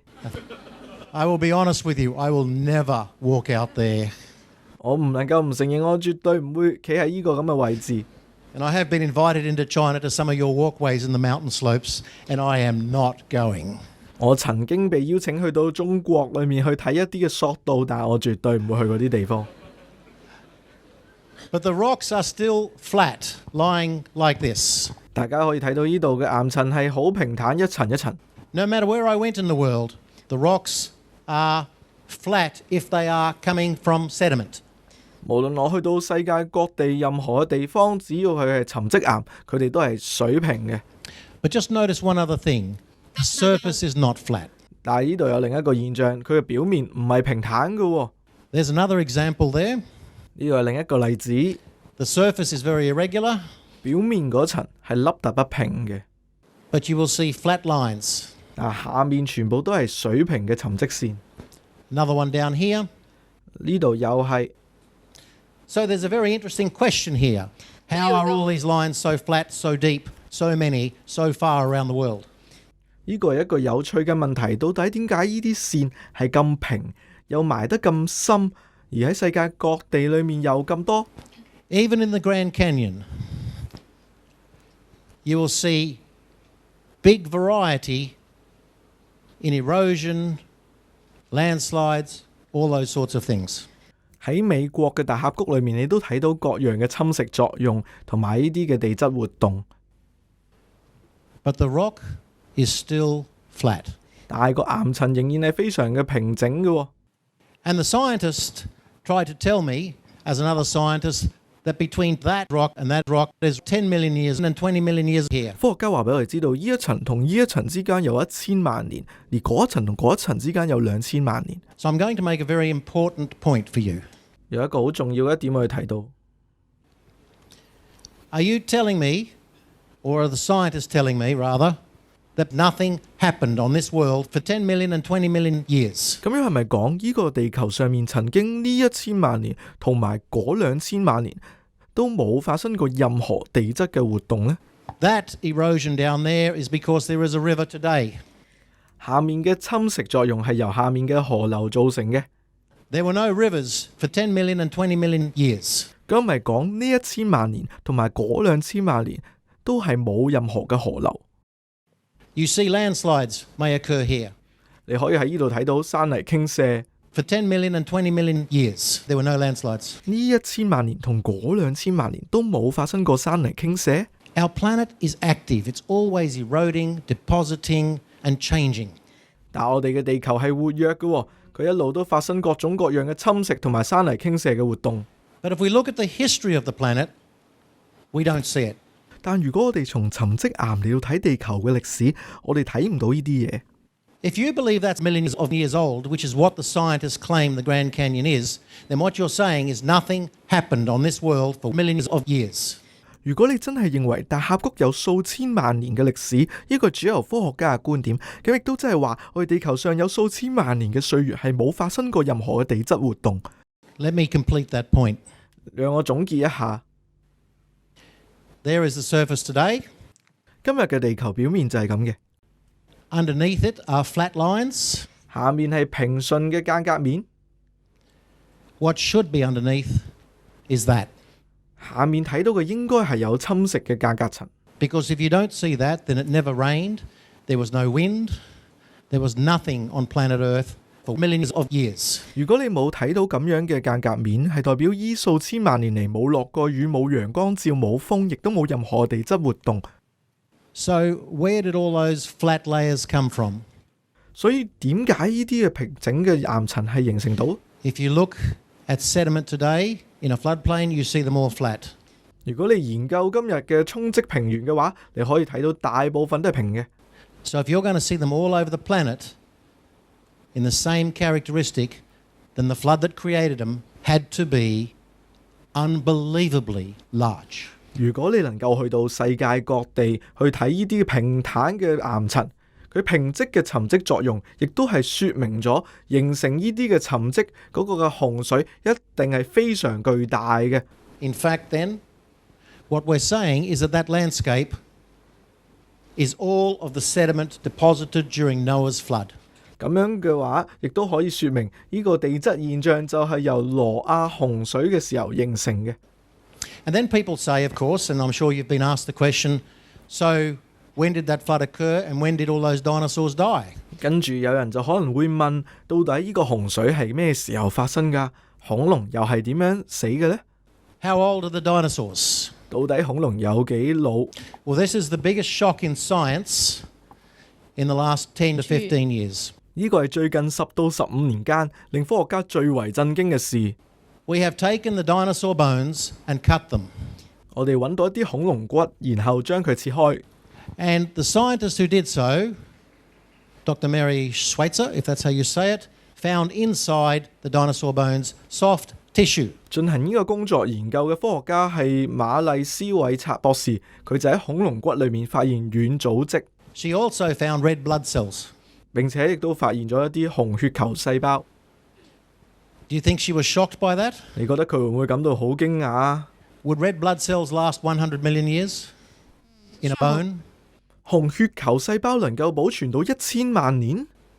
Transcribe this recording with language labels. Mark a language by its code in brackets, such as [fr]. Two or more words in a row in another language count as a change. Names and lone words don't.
[en] I will be honest with you, I will never walk out there. [yue] 我唔能夠唔承認，我絕對唔會企喺呢個咁嘅位置。 [en] And I have been invited into China to some of your walkways in the mountain slopes, and I am not going. [yue] 我曾經被邀請去到中國裏面去睇一啲嘅索道，但係我絕對唔會去嗰啲地方。 [en] But the rocks are still flat, lying like this. [yue] 大家可以睇到呢度嘅岩層係好平坦，一層一層。 [en] No matter where I went in the world, the rocks are flat if they are coming from sediment. [yue] 無論我去到世界各地任何嘅地方，只要佢係沉積岩，佢哋都係水平嘅。 [en] But just notice one other thing. The surface is not flat. [yue] 但係呢度有另一個現象，佢嘅表面唔係平坦嘅喎。 [en] There's another example there. [yue] 呢個係另一個例子。 [en] The surface is very irregular. [yue] 表面嗰層係凹凸不平嘅。 [en] But you will see flat lines. [yue] 但下面全部都係水平嘅沉積線。 [en] Another one down here. [yue] 呢度又係。 [en] So there's a very interesting question here. How are all these lines so flat, so deep, so many, so far around the world? [yue] 呢個係一個有趣嘅問題，到底點解呢啲線係咁平，又埋得咁深，而喺世界各地裏面又咁多？ [en] Even in the Grand Canyon, you will see big variety in erosion, landslides, all those sorts of things. [yue] 喺美國嘅大峽谷裏面，你都睇到各樣嘅侵蝕作用同埋呢啲嘅地質活動。 [en] But the rock is still flat. [yue] 但係個岩層仍然係非常嘅平整嘅。 [en] And the scientist tried to tell me, as another scientist, that between that rock and that rock there's 10 million years and 20 million years here. [yue] 科學家話俾我哋知道，呢一層同呢一層之間有1000萬年，而嗰一層同嗰一層之間有2000萬年。 [en] So I'm going to make a very important point for you. [yue] 有一個好重要嘅一點我要提到。 [en] Are you telling me, or are the scientists telling me rather, that nothing happened on this world for 10 million and 20 million years? [yue] 咁樣係咪講呢個地球上面曾經呢1000萬年同埋嗰2000萬年都冇發生過任何地質嘅活動呢？ [en] That erosion down there is because there is a river today. [yue] 下面嘅侵蝕作用係由下面嘅河流造成嘅。 [en] There were no rivers for 10 million and 20 million years. [yue] 咁咪講呢1000萬年同埋嗰2000萬年都係冇任何嘅河流。 [en] You see landslides may occur here. [yue] 你可以喺呢度睇到山泥傾瀉。 [en] For 10 million and 20 million years, there were no landslides. [yue] 呢1000萬年同嗰2000萬年都冇發生過山泥傾瀉。 [en] Our planet is active. It's always eroding, depositing, and changing. [yue] 但我哋嘅地球係活躍嘅，佢一路都發生各種各樣嘅侵蝕同埋山泥傾瀉嘅活動。 [en] But if we look at the history of the planet, we don't see it. [yue] 但如果我哋從沉積岩嚟到睇地球嘅歷史，我哋睇唔到呢啲嘢。 [en] If you believe that's millions of years old, which is what the scientists claim the Grand Canyon is, then what you're saying is nothing happened on this world for millions of years. [yue] 如果你真係認為大峽谷有數千萬年嘅歷史，呢個主流科學家嘅觀點，咁亦都即係話我哋地球上有數千萬年嘅歲月係冇發生過任何嘅地質活動。 [en] Let me complete that point. [yue] 讓我總結一下。 [en] There is the surface today. [yue] 今日嘅地球表面就係咁嘅。 [en] Underneath it are flat lines. [yue] 下面係平順嘅間隔面。 [en] What should be underneath is that. [yue] 下面睇到嘅應該係有侵蝕嘅間隔層。 [en] Because if you don't see that, then it never rained, there was no wind, there was nothing on planet Earth for millions of years. [yue] 如果你冇睇到咁樣嘅間隔面，係代表依數千萬年嚟冇落過雨、冇陽光照、冇風，亦都冇任何地質活動。 [en] So where did all those flat layers come from? [yue] 所以點解呢啲嘅平整嘅岩層係形成到？ [en] If you look at sediment today in a floodplain, you see them all flat. [yue] 如果你研究今日嘅沖積平原嘅話，你可以睇到大部分都係平嘅。 [en] So if you're going to see them all over the planet in the same characteristic, then the flood that created them had to be unbelievably large. [yue] 如果你能夠去到世界各地去睇呢啲平坦嘅岩層，佢平積嘅沉積作用，亦都係說明咗形成呢啲嘅沉積嗰個嘅洪水一定係非常巨大嘅。 [en] In fact, then, what we're saying is that landscape is all of the sediment deposited during Noah's flood. [yue] 咁樣嘅話，亦都可以說明呢個地質現象就係由挪亞洪水嘅時候形成嘅。 [en] And then people say, of course, and I'm sure you've been asked the question, so when did that flood occur and when did all those dinosaurs die? [yue] 跟住有人就可能會問，到底呢個洪水係咩時候發生㗎？恐龍又係點樣死嘅呢？ [en] How old are the dinosaurs? [yue] 到底恐龍有幾老？ [en] Well, this is the biggest shock in science in the last 10 to 15 years. [yue] 呢個係最近10到15年間令科學家最為震驚嘅事。 [en] We have taken the dinosaur bones and cut them. [yue] 我哋揾到一啲恐龍骨，然後將佢切開。 [en] And the scientist who did so, Dr. Mary Schweitzer, if that's how you say it, found inside the dinosaur bones soft tissue. [yue] 進行呢個工作研究嘅科學家係瑪麗斯韋察博士，佢就喺恐龍骨裏面發現軟組織。 [en] She also found red blood cells. [yue] 並且亦都發現咗一啲紅血球細胞。 [en] Do you think she was shocked by that? [yue] 你覺得佢會唔會感到好驚訝啊？ [en] Would red blood cells last 100 million years in a bone? [yue] 紅血球細胞能夠保存到1000萬年？